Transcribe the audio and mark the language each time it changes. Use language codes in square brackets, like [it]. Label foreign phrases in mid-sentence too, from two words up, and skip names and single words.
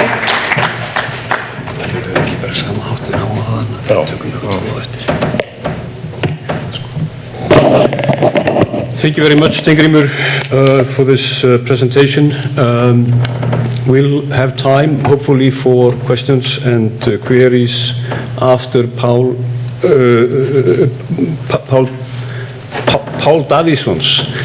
[is] Bara sama háttin á hana, tökum við eftir. [en] Thank you very much, Steingrímur, for this presentation. We'll have time, hopefully, for questions and queries after Páll Daviðsson's.